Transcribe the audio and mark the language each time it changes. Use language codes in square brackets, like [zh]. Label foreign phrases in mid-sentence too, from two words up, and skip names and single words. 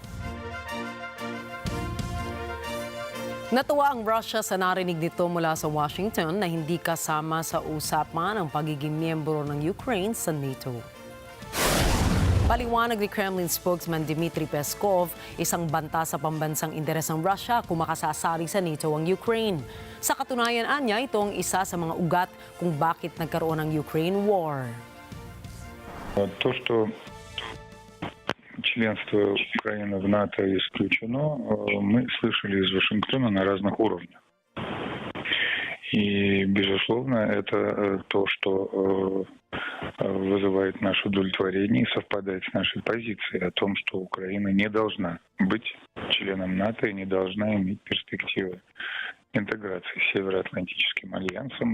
[tl] Natuwa ang Russia sa narinig nito mula sa Washington na hindi kasama sa usapan ang pagiging miyembro ng Ukraine sa NATO. Paliwanag ni [en] Kremlin spokesman [tl] Dmitry Peskov, isang banta sa pambansang interes ng Russia kung makasasali sa NATO ang Ukraine. Sa katunayan niya, ito ang isa sa mga ugat kung bakit nagkaroon ng Ukraine War. [ru] Членство Украины в НАТО исключено, мы слышали из Вашингтона на разных уровнях. И, безусловно, это то, что вызывает наше удовлетворение и совпадает с нашей позицией о том, что Украина не должна быть членом НАТО и не должна иметь перспективы интеграции с Североатлантическим альянсом.